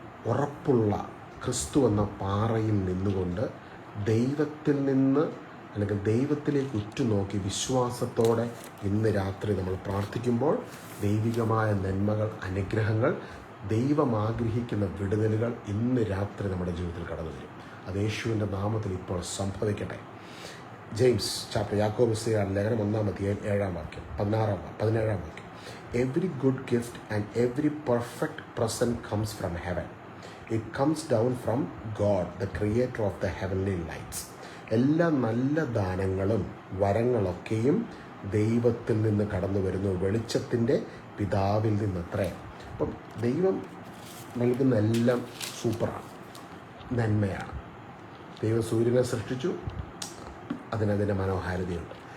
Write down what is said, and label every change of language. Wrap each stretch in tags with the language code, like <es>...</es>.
<ml>ഉറപ്പുള്ള ക്രിസ്തു എന്ന പാറയിൽ നിന്നുകൊണ്ട് ദൈവത്തിൽ നിന്ന് അല്ലെങ്കിൽ ദൈവത്തിലേക്ക് ഉറ്റുനോക്കി വിശ്വാസത്തോടെ ഇന്ന് രാത്രി നമ്മൾ പ്രാർത്ഥിക്കുമ്പോൾ ദൈവികമായ നന്മകൾ, അനുഗ്രഹങ്ങൾ, ദൈവം ആഗ്രഹിക്കുന്ന വിടുതലുകൾ ഇന്ന് രാത്രി നമ്മുടെ ജീവിതത്തിൽ കടന്നു വരും. അത് യേശുവിൻ്റെ നാമത്തിൽ ഇപ്പോൾ സംഭവിക്കട്ടെ. ജെയിംസ് ചാപ്റ്റർ, യാക്കോബുസ്ലിഹയുടെ ലേഖനം 1-ാം അധ്യായം 7-ാം വാക്യം, 17-ാം വാക്യം.</ml> <en>Every good gift and every perfect present comes from heaven. It comes down from God, the creator of the heavenly lights.</en> <ml>എല്ലാ നല്ല ദാനങ്ങളും വരങ്ങളൊക്കെയും ദൈവത്തിൽ നിന്ന് കടന്നു വരുന്നു, വെളിച്ചത്തിൻ്റെ പിതാവിൽ നിന്നത്രേ. അപ്പം ദൈവം നൽകുന്ന എല്ലാം സൂപ്പറാണ്, നന്മയാണ്. ദൈവം സൂര്യനെ സൃഷ്ടിച്ചു, അതിനതിൻ്റെ മനോഹാരിതയുണ്ട്.</ml>